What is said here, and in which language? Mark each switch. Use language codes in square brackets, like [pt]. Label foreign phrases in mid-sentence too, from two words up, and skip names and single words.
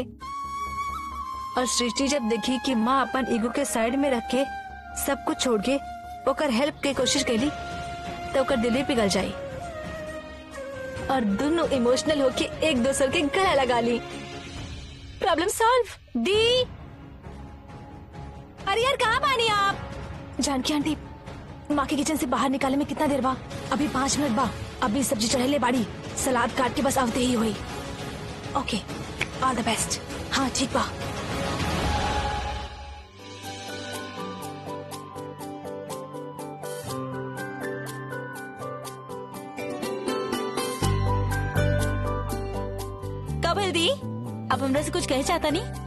[bho] और सृष्टि जब देखी कि माँ अपन ईगो के साइड में रख के सब कुछ छोड़ के ओकर हेल्प के कोशिश कैली तो ओकर दिल ही पिघल जाये और दोनों इमोशनल होके एक दूसरे के गला लगा ली। [en] Problem solve. [bho] दी, अरे यार कहाँ बानी आप? जानकी आंटी, माँ के किचन से बाहर निकाले में कितना देर बा? अभी 5 मिनट बा। अभी सब्जी चढ़ेले बाड़ी, सलाद काट के बस आवते ही हुई। [en] Okay, all the best. [bho] हाँ ठीक बा। दी आप हमरा से कुछ कहे चाहता नहीं?